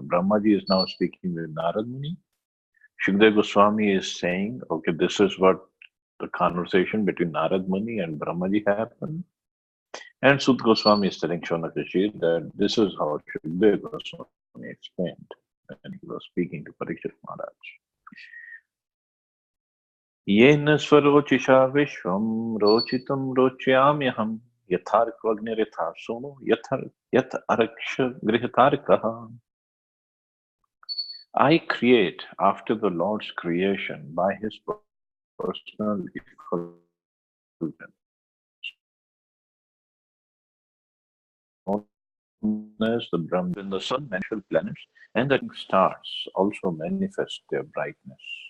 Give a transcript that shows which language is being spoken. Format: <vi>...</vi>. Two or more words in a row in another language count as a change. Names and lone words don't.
<en>Brahmaji is now speaking with Narad Muni. Shukdev Goswami is saying, okay, this is what the conversation between Narad Muni and Brahmaji happened. And Sut Goswami is telling Shaunakashi that this is how Shukdev Goswami explained when he was speaking to Parikshit Maharaj.</en> <sa>येन स्वरोचिषा विश्वं रोचितं रोचयाम्यहम् यथार्कोऽग्निर्यथा सोमो यथर्क्षग्रहतारकाः.</sa> <en>I create after the Lord's creation by his personal effulgence. As the Brahma and the sun, natural planets, and the stars also manifest their brightness.</en>